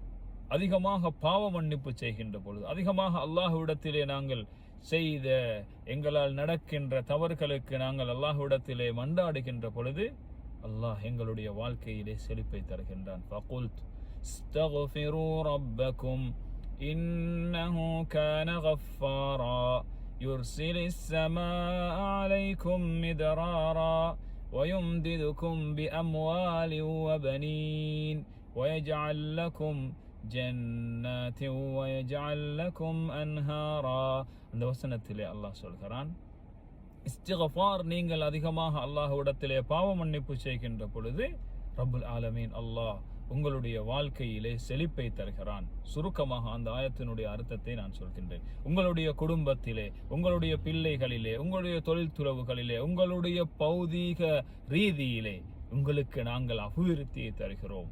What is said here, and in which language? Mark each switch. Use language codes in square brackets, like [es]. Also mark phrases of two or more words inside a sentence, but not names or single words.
[ta] அதிகமாக பாவ மன்னிப்பு செய்கின்ற பொழுது, அதிகமாக அல்லாஹ்விடத்திலே நாங்கள் செய்த எங்களால் நடக்கின்ற தவறுகளுக்கு நாங்கள் அல்லாஹ்விடத்திலே மன்றாடுகின்ற பொழுது அல்லாஹ் எங்களுடைய வாழ்க்கையிலே செழிப்பை தருகின்றான். [ar] فقلت استغفروا ربكم إنه كان غفارا يرسل السماء عليكم مدرارا ويمددكم بأموال وبنين ويجعل لكم جنات ويجعل لكم أنهارا. [ta] அந்த வசனத்திலே அல்லாஹ் சொல்கிறான், இஸ்திக்ஃபார், நீங்கள் அதிகமாக அல்லாஹ்விடத்திலே பாவ மன்னிப்பு செய்கின்ற பொழுது [ar] رب العالمين [ta] அல்லாஹ் உங்களுடைய வாழ்க்கையிலே செழிப்பை தருகிறான். சுருக்கமாக அந்த ஆயத்தினுடைய அர்த்தத்தை நான் சொல்கின்றேன். உங்களுடைய குடும்பத்திலே, உங்களுடைய பிள்ளைகளிலே, உங்களுடைய தொழில் துறவுகளிலே, உங்களுடைய பௌதீக ரீதியிலே உங்களுக்கு நாங்கள் அபிவிருத்தியை தருகிறோம்.